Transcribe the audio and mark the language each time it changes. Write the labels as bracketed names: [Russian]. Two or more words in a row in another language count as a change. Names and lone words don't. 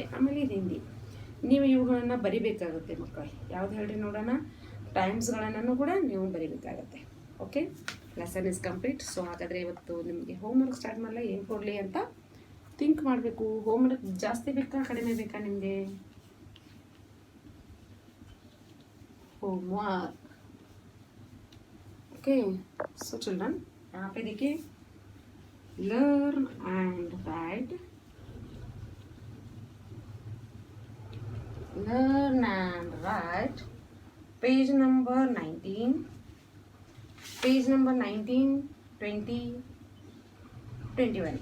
[Kannada] ಆಮೇಲೆ ಇದು ಹಿಂದಿ. ನೀವು ಇವುಗಳನ್ನು ಬರಿಬೇಕಾಗುತ್ತೆ ಮಕ್ಕಳು. ಯಾವ್ದು ಹೇಳ್ರಿ ನೋಡೋಣ, ಟೈಮ್ಸ್ಗಳನ್ನು ಕೂಡ ನೀವು ಬರಿಬೇಕಾಗತ್ತೆ. [English] Okay, lesson is complete. [Kannada] ಸೊ ಹಾಗಾದರೆ ಇವತ್ತು ನಿಮಗೆ [English] homework start [Kannada] ಮಾಡಲ್ಲ, ಏನು ಕೊಡಲಿ ಅಂತ ಥಿಂಕ್ ಮಾಡಬೇಕು. ಹೋಮ್ವರ್ಕ್ ಜಾಸ್ತಿ ಬೇಕಾ ಕಡಿಮೆ ಬೇಕಾ ನಿಮಗೆ? [English] होमवर्क. Okay, so children [Hindi] यहाँ पे देखिए, [English] learn and write, learn and write, page number 19, page number 19, 20, 21.